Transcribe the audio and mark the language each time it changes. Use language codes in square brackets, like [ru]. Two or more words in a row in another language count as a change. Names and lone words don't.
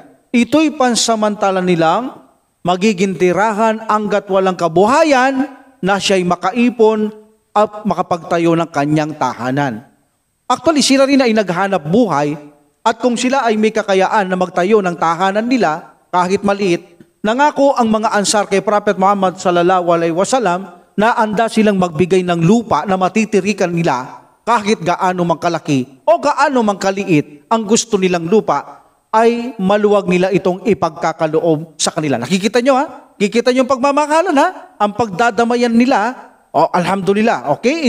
[tl] Ito'y pansamantala nilang magiging tirahan hanggat walang kabuhayan na siya'y makaipon at makapagtayo ng kanyang tahanan. Actually, sila rin ay naghanap buhay, at kung sila ay may kakayaan na magtayo ng tahanan nila, kahit maliit, nangako ang mga Ansar kay Prophet Muhammad [ar] صلى الله عليه وسلم [tl] na anda silang magbigay ng lupa na matitirikan nila kahit gaano mang kalaki o gaano mang kaliit ang gusto nilang lupa, ay maluwag nila itong ipagkakaloob sa kanila. Nakikita nyo ha? Kikita nyo yung pagmamahalan ha? Ang pagdadamayan nila, alhamdulillah, okay?